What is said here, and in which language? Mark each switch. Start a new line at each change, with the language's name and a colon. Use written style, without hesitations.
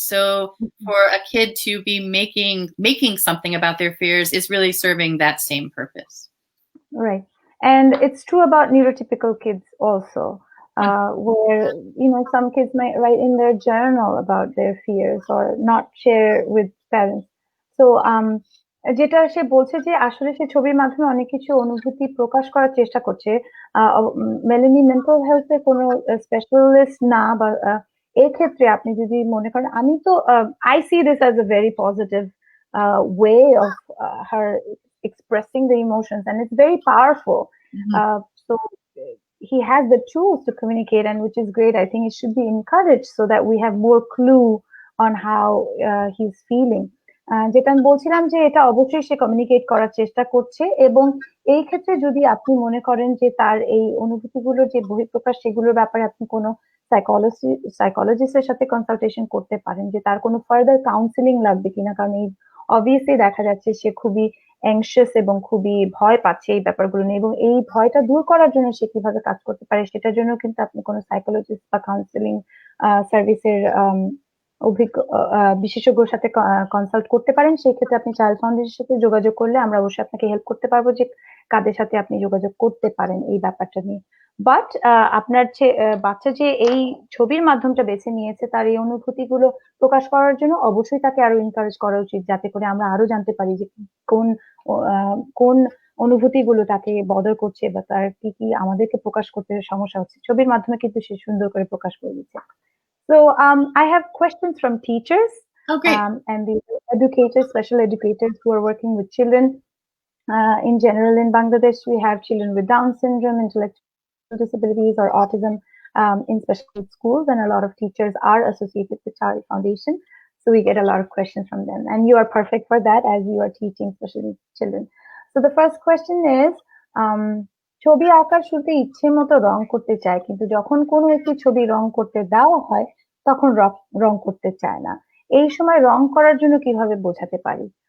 English: So for a kid to be making something about their fears is really serving that same purpose. Right. And it's true about neurotypical kids also, where, some kids might write in their journal about their fears or not share with parents.
Bangla: So যেটা সে বলছে যে আসলে সে ছবির মাধ্যমে অনেক কিছু অনুভূতি প্রকাশ করার চেষ্টা করছে। মেলানি মেন্টাল হেলথের কোনো স্পেশালিস্ট না, বা এই ক্ষেত্রে আপনি যদি মনে করেন, আমি তো
English: I see this as a very positive way of her expressing the emotions, and it's very powerful. So he has the tools to communicate, and which is great. I think it should be encouraged so that we have more clue on how he's feeling.
Bangla: যেটা আমি বলছিলাম যে এটা অবশ্যই সে communicate করার চেষ্টা করছে, এবং এই ক্ষেত্রে যদি আপনি মনে করেন যে তার এই অনুভূতিগুলোর যে বহিঃপ্রকাশ, সেগুলোর ব্যাপারে আপনি কোনো সাইকোলজিস্টের সাথে কনসালটেশন করতে পারেন, যে তার কোনো ফার্দার কাউন্সিলিং লাগবে কিনা, কারণ এই অবভিয়াসলি দেখা যাচ্ছে সে খুবই অ্যাংশিয়াস এবং খুবই ভয় পাচ্ছে এই ব্যাপারগুলো নিয়ে, এবং এই ভয়টা দূর করার জন্য সে কিভাবে কাজ করতে পারে সেটার জন্য কিন্তু আপনি কোনো সাইকোলজিস্ট বা কাউন্সিলিং সার্ভিসের অভিজ্ঞ বিশেষজ্ঞর সাথে কনসাল্ট করতে পারেন। সেই ক্ষেত্রে আপনি চাইল্ড ফাউন্ডেশনের সাথে যোগাযোগ করলে আমরা অবশ্যই আপনাকে হেল্প করতে পারবো যে কাদের সাথে আপনি যোগাযোগ করতে পারেন এই ব্যাপারটা নিয়ে। বাট আপনার বাচ্চা যে এই ছবির মাধ্যমটা বেছে নিয়েছে, তার এই অনুভূতিগুলো প্রকাশ করার জন্য অবশ্যই তাকে আরো এনকারেজ করা উচিত, যাতে করে আমরা আরো জানতে পারি যে কোন কোন অনুভূতিগুলো তাকে বদর করছে, বা তার কি কি আমাদেরকে প্রকাশ করতে সমস্যা হচ্ছে। ছবির মাধ্যমে কিন্তু সে সুন্দর করে প্রকাশ করে দিচ্ছে।
English: So I have questions from teachers. Oh, great. And the educators, special educators who are working with children. In general, in Bangladesh, we have children with Down syndrome, intellectual disabilities, or autism in special schools, and a lot of teachers are associated with Child Foundation. So we get a lot of questions from them, and you are perfect for that as you are teaching special needs children. So the first question is,
Bangla: ছবি আঁকার শুরুতে ইচ্ছে মতো রং করতে চায়, কিন্তু যখন কোনো একটি ছবি রং করতে দেওয়া হয় তখন রং করতে চায় না। এই সময় রং করার জন্য কিভাবে বোঝাতে পারি?